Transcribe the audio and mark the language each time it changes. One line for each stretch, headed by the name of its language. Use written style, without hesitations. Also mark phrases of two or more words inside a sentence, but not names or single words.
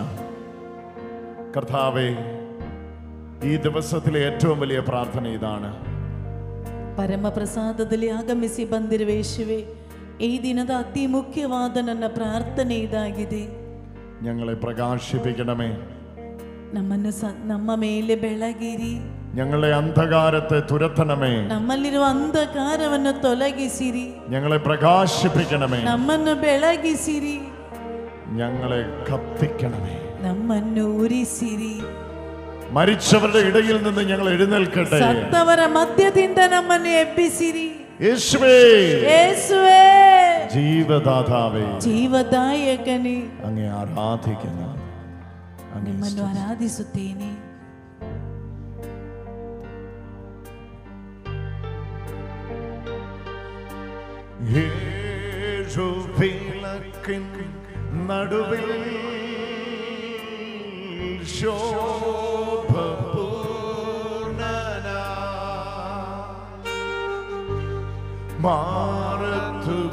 Malayalam: കർത്താവേ, ഈ ദിവസത്തിലെ ഏറ്റവും വലിയ പ്രാർത്ഥന ഇതാണ്.
Kannada: ಪರಮಪ್ರಸಾದದಲ್ಲಿ ಆಗಮಿಸಿ ಬಂದಿರುವ ಯೇಸುವೆ, ಈ ದಿನದ ಅತಿ ಮುಖ್ಯವಾದ ನನ್ನ ಪ್ರಾರ್ಥನೆ ಇದಾಗಿದೆ.
Malayalam: ഞങ്ങളെ പ്രകാശിപ്പിക്കണമേ.
Kannada: ನಮ್ಮ ಮೇಲೆ ಬೆಳಗಿರಿ.
Malayalam: ഞങ്ങളെ അന്ധകാരത്തെ തുരത്തണമേ.
Kannada: ನಮ್ಮಲ್ಲಿರುವ ಅಂಧಕಾರವನ್ನು ತೊಲಗಿಸಿರಿ.
Malayalam: ഞങ്ങളെ പ്രകാശിപ്പിക്കണമേ.
Kannada: ನಮ್ಮನ್ನು ಬೆಳಗಿಸಿರಿ.
Malayalam: ഞങ്ങളെ കത്തിക്കണമേ.
Kannada: ನಮ್ಮನ್ನು ಉರಿಸಿರಿ.
Malayalam: മരിച്ചവരുടെ ഇടയിൽ നിന്ന് ഞങ്ങൾ എഴുന്നേൽക്കട്ടെ.
Kannada: ಸತ್ತವರ ಮಧ್ಯದಿಂದ ನಮ್ಮನ್ನು ಎಬ್ಬಿಸಿರಿ.
Malayalam: യേശുവേ, യേശുവേ, ജീവദാതാവേ,
Kannada: ಜೀವದಾಯಕನೇ,
Malayalam: അങ്ങേ ആരാധിക്കുന്നു,
Kannada: ನಿಮ್ಮನ್ನು ಆರಾಧಿಸುತ್ತೇನೆ.
Malayalam: വിളക്കിൻ നടുവിൽ ശോഭപൂർണനാ മാറത്തു